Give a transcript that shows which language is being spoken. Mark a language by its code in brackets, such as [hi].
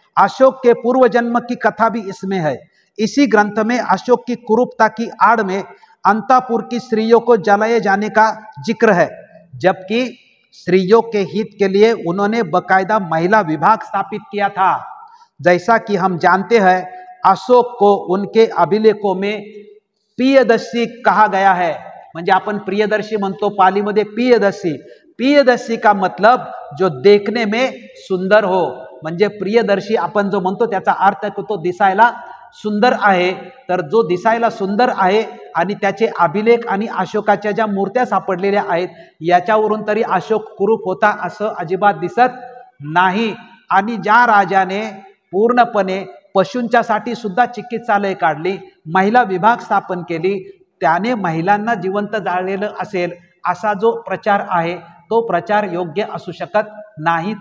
[hi] अशोक के पूर्व जन्म की कथा भी इसमें है. इसी ग्रंथ में अशोक की कुरूपता की आड़ में अंतापुर की स्त्रियों को जलाए जाने का जिक्र है, जबकि स्त्रियों के हित के लिए उन्होंने बकायदा महिला विभाग स्थापित किया था. जैसा कि हम जानते हैं अशोक को उनके अभिलेखों में पियदर्शी कहा गया है. [mr] म्हणजे आपण प्रियदर्शी म्हणतो पालीमध्ये पियदर्शी. [hi] पियदर्शी का मतलब जो देखने में सुंदर हो. [mr] म्हणजे प्रियदर्शी आपण जो म्हणतो त्याचा अर्थ तो दिसायला सुंदर आहे. तर जो दिसायला सुंदर आहे आणि त्याचे अभिलेख आणि अशोकाच्या ज्या मूर्त्या सापडलेल्या आहेत याच्यावरून तरी अशोक कुरूप होता असं अजिबात दिसत नाही. आणि ज्या राजाने पूर्णपणे पशूंच्यासाठी सुद्धा चिकित्सालय काढली, महिला विभाग स्थापन केली, त्याने महिलांना जिवंत जाळलेलं असेल असा जो प्रचार आहे तो प्रचार योग्य असू शकत नाही.